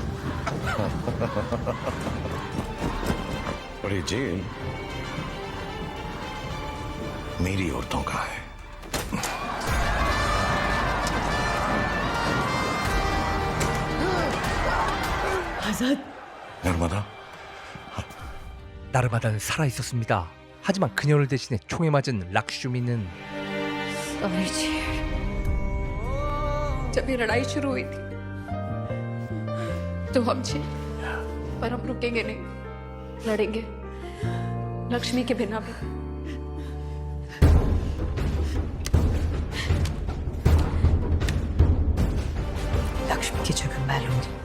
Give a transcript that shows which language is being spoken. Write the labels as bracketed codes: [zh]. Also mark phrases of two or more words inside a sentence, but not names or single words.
[hi] और ये जेल मेरी औरतों का है। आजाद, नर्मदा, [ko] 나르마다는 살아 있었습니다. 하지만 그녀를 대신해 총에 맞은 락슈미는 [hi] सॉरी जी। जब ये लड़ाई शुरू हुई थी तो हम थे, पर हम रुकेंगे नहीं, लड़ेंगे लक्ष्मी के बिना भी। लक्ष्मी की जगह मैं लूंगी।